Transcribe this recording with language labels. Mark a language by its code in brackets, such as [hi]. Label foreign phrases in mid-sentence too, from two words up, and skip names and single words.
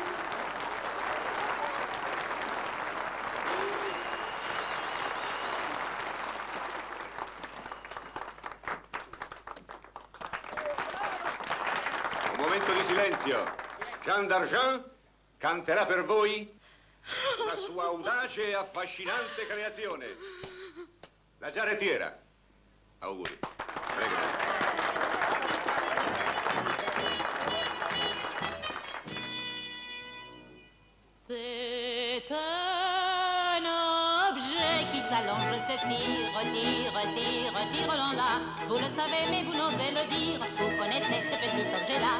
[it] Un momento di silenzio. Jean Valjean canterà per voi la sua audace e affascinante creazione. La giarrettiera. Auguri. Prego. [fr] C'est un objet qui s'allonge, se tire là. Vous le savez, mais vous n'osez le dire. Vous connaissez ce petit objet-là.